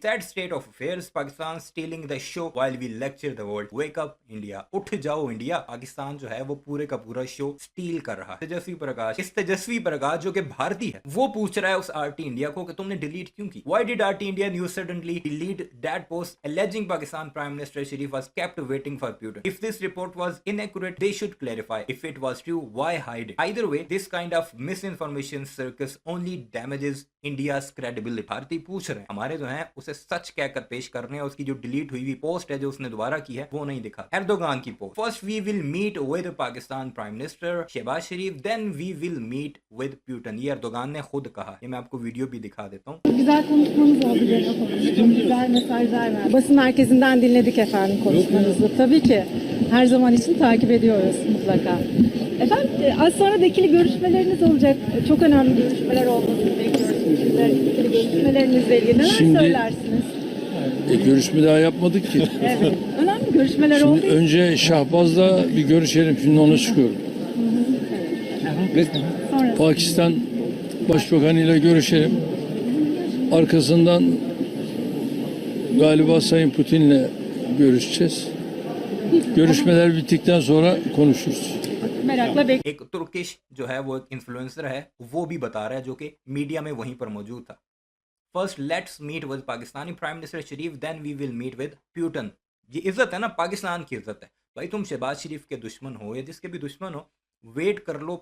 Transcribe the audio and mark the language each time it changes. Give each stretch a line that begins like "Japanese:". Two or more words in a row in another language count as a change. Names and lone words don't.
English: Sad state of affairs, Pakistan stealing the show while we lecture the world. wake up India,
Hindi: उठ जाओ इंडिया। पाकिस्तान जो है वो पूरे का पूरा
English: show steal
Hindi: कर रहा है। तेजस्वी प्रकाश, इस तेजस्वी प्रकाश जो कि भारतीय है, वो पूछ रहा है उस आरटी इंडिया को कि तुमने डिलीट क्यों की।
English: Why did RT India News suddenly delete that post alleging Pakistan Prime Minister Sharif was kept waiting for Putin? If this report was inaccurate, they should clarify. If it was true, why hide it? Either way, this kind of misinformation circus only damages India's credibility.
Hindi: भारती पूछ रहे हैं, हमारे जो हैं उसे सच कहकर पेश करने हैं। उसकी जो डिलीट हुई हुई पोस्ट है जो उसने दोबारा की है वो नहीं दिखा। एर्दोगान की पोस्ट,
English: First we will meet with Pakistan Prime Minister Shahbaz Sharif, then we will meet with Putin.
Hindi: ये एर्दोगान ने खुद कहा। ये मैं आपको वीडियो भी दिखा देता हूँ।
Turkish: Güzel konuşmanız oldu, gene konuştum. Güzel mesajlar verdi. Basın merkezinden dinledik efendim konuşmanızı. Tabii ki her zaman için takip ediyoruz mutlaka. Efendim az sonra da ikili görüşmeleriniz olacak. Çok önemli görüşmeler olmasını bekliyoruz. Sizler ikili görüşmelerinizle ilgili neler Şimdi- söylersiniz? Görüşme daha yapmadık ki. Evet. Önemli görüşmeler oldu. Şimdi önce Şahbaz'la bir görüşelim. Şimdi ona çıkıyorum. Sonra Pakistan Başbakanı ile görüşelim. Arkasından galiba Sayın Putin'le görüşeceğiz. Görüşmeler bittikten sonra konuşuruz. merakla bekliyoruz.
Hindi: एक तुर्किश जो है वो एक इन्फ्लुएंसर है, वो भी बता रहा है जो कि मीडिया में वहीं पर मौजूद था।
English: First let's meet with Pakistani Prime Minister Sharif, then we will meet with Putin.
Hindi: ये इज्जत है ना, पाकिस्तान की इज्जत है। भाई तुम शहबाज शरीफ के दुश्मन हो या जिसके भी दुश्मन हो, वेट कर लो।